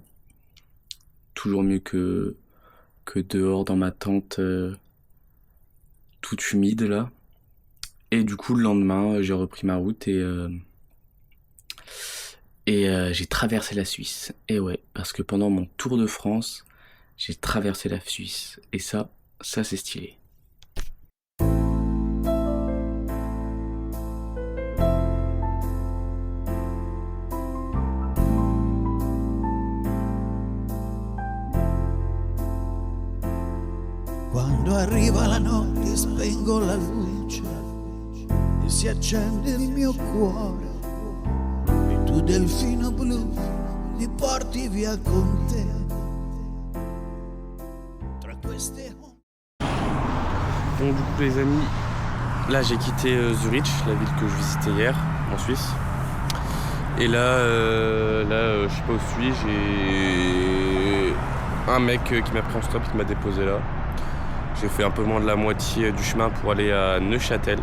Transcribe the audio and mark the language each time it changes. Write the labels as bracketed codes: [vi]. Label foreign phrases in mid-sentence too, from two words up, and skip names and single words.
[fr] Toujours mieux que dehors dans ma tente toute humide là. Et du coup, le lendemain, j'ai repris ma route et j'ai traversé la Suisse. Et ouais, parce que pendant mon tour de France, j'ai traversé la Suisse. Et ça c'est stylé. [it] Quando arriva la notte spengo la luce e si accende il mio cuore e tu delfino blu mi porti via con te tra queste. [fr] Bon, du coup les amis, là j'ai quitté Zurich, la ville que je visitais hier en Suisse. Et là, je sais pas où je suis, j'ai un mec qui m'a pris en stop, qui m'a déposé là. J'ai fait un peu moins de la moitié du chemin pour aller à Neuchâtel.